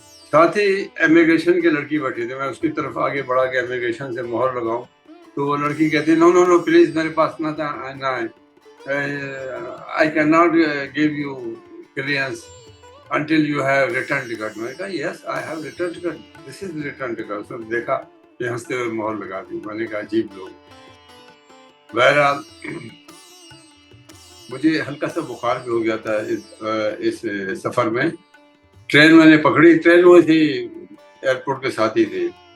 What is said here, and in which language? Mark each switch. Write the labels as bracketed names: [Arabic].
[Urdu] ساتھ ہی امیگریشن کی لڑکی بیٹھی تھی, میں اس کی طرف آگے بڑھا کے امیگریشن سے مہر لگاؤں تو وہ لڑکی کہتی ہے [English] no no no please [Urdu] میرے پاس نہ آئے, [English] I cannot give you clearance until you have return ticket. [Urdu] میں نے کہا [English] yes I have return ticket, this is return ticket. [Urdu] اس نے دیکھا کہ ہنستے ہوئے مہر لگا دی. میں نے کہا عجیب لوگ. بہرحال مجھے ہلکا سا بخار بھی ہو گیا تھا اس سفر میں. ٹرین میں نے پکڑی, ٹرین وہ تھی ایئرپورٹ کے ساتھ ہی تھی.